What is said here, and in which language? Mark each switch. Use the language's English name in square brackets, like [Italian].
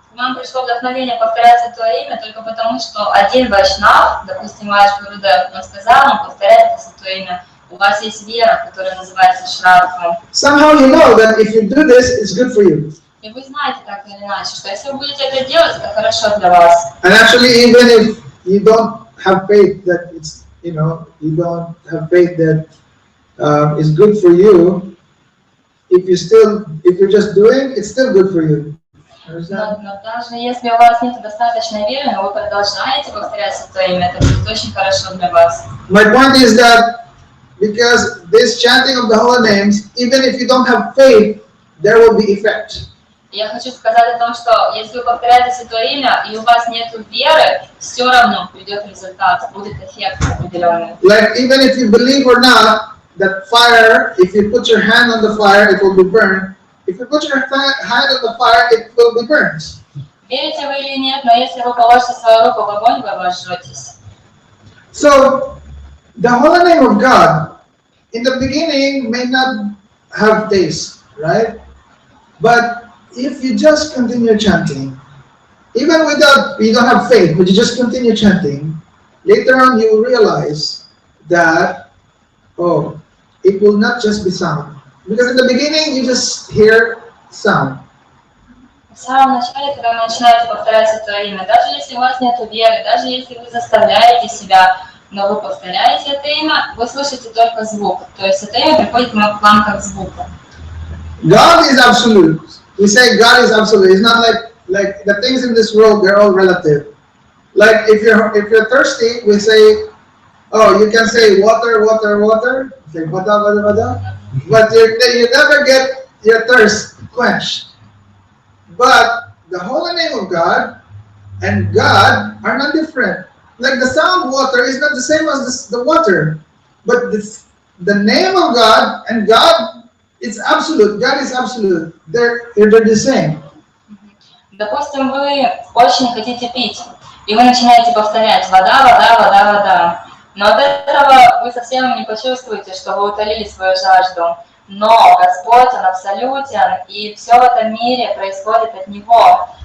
[Russian] Вам пришло вдохновение повторять святое имя только потому, что один вайшнав, допустим, ваш Гурудев, он сказал вам повторять это святое имя. У вас есть вера, которая называется Шрадха. [English] Somehow you know that if you do this, it's good for you. [Russian] И вы знаете так или иначе, что если вы будете это делать, это хорошо для вас. [English] And actually, even if you don't have faith that it's, you don't have faith that is good for you, if you're just doing, it's still good for you. [Russian] Но даже если у вас нет достаточной веры, но вы продолжаете повторять святое имя, это будет очень хорошо для вас. [English] My point is that because this chanting of the holy names, even if you don't have faith, there will be effect. [Russian] Я хочу сказать о том, что если вы повторяете святое имя и у вас нет веры, все равно придет результат, будет эффект определенный. [English] Like even if you believe or not, that fire, if you put your hand on the fire, it will be burned. If you put your hand on the fire, it will be burned. [Russian] Верите вы или нет, но если вы положите свою руку в огонь, вы обожжетесь. [English] So, the holy name of God, in the beginning, may not have taste, right? But if you just continue chanting, even without, you don't have faith, but you just continue chanting, later on you will realize that, oh, it will not just be sound. Because in the beginning, you just hear sound. [Russian] В самом начале, когда вы начинаете повторять святое имя, даже если у вас нет веры, даже если вы заставляете себя, но вы повторяете это имя, вы слышите только звук. То есть это имя приходит к вам как звук. [English] God is absolute. We say God is absolute. It's not like the things in this world, they're all relative. Like if you're thirsty, we say, oh, you can say water, water, water. Say vada, vada, vada. But you never get your thirst quenched. But the holy name of God and God are not different. Like the sound water is not the same as the water. But the name of God and God, it's absolute. God is absolute. They're the same. [Russian] Допустим, вы очень хотите пить, и вы начинаете повторять вода, вода, вода, вода. Но от этого вы совсем не почувствуете, что вы утолили свою жажду. Но Господь, Он абсолютен, и все в этом мире происходит от Него.